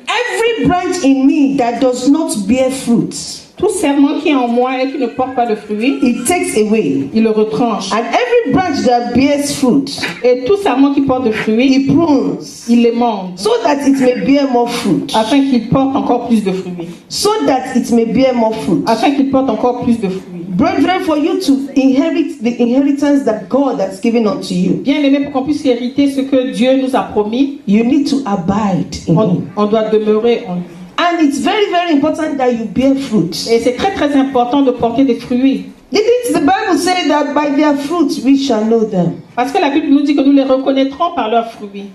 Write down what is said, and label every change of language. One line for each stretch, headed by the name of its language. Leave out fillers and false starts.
English: Every branch in me that does not bear fruit,
French: Tout serment qui est en moi et qui ne porte pas de fruits,
English: it takes away.
French: il le retranche.
English: And every branch that bears fruit,
French: Et tout serment qui porte de fruits,
English: he prunes,
French: il les monte,
English: so that it may bear more fruit.
French: afin qu'il porte encore plus de fruits.
English: So that it may bear more fruit.
French: Afin qu'il porte encore plus de fruits.
English: Brethren, for you to inherit the inheritance that God has given unto you,
French: Bien aimé, pour qu'on puisse hériter ce que Dieu nous a promis,
English: you need to abide in Him.
French: on doit demeurer en lui.
English: And it's very, very important that you bear fruit.
French: Et c'est très très important de porter des fruits.
English: Didn't the Bible say that by their fruits we shall know them?
French: Parce que la Bible nous dit que nous les reconnaîtrons par leurs fruits.